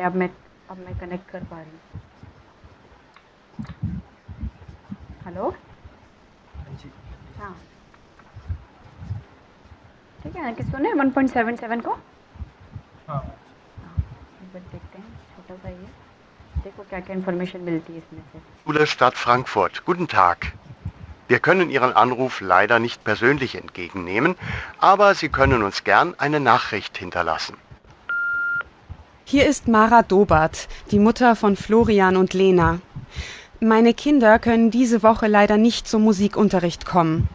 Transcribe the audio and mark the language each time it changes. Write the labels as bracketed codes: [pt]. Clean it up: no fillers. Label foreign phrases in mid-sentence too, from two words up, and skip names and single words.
[hi] अब मैं कनेक्ट कर पा रही हूँ। हेलो, हाँ ठीक है, कि सुने 1.77 को। हाँ, एक बार देखते हैं, छोटा सा ये देखो क्या क्या इन्फॉर्मेशन मिलती है इसमें से। [de] Schule Stadt Frankfurt. Guten Tag. Wir können Ihren Anruf leider nicht persönlich entgegennehmen, aber Sie können uns gern eine Nachricht hinterlassen. Hier ist Mara Dobart, die Mutter von Florian und Lena. Meine Kinder können diese Woche leider nicht zum Musikunterricht kommen.